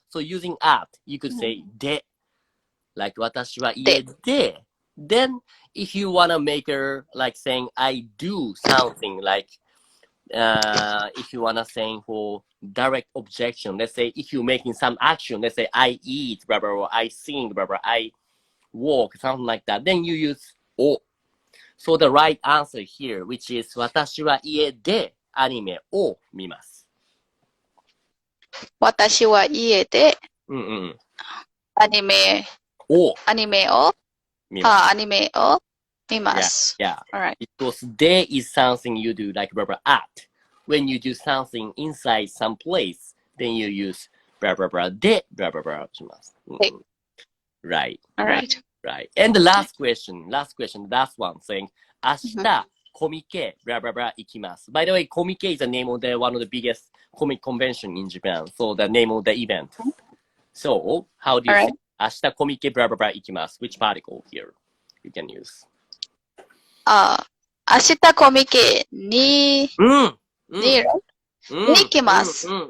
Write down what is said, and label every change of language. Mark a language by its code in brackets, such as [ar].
[en] So using at, you could say で like [ja] 私は家で [en] Then if you wanna make her like saying I do something like if you wanna saying for direct objection, let's say if you're making some action, let's say I eat blah blah blah, I sing blah blah, I walk, something like that, then you use o. So the right answer here, which is [ja] 私は家でアニメを見ます。私は家でアニメを見ます。 [en] Yeah. Alright. Because they is something you do like blah blah at. When you do something inside some place, then you use blah blah blah de blah blah blah します。Right. Alright. Right. And the last question, last one saying 明日コミケ blah blah blah 行きます。 By the way, コミケ is the name of one of the biggest comic convention in Japan. So the name of the event. So how do you say 明日コミケ blah blah blah 行きます? Which particle here you can use? [ja] 明日コミケに行きます。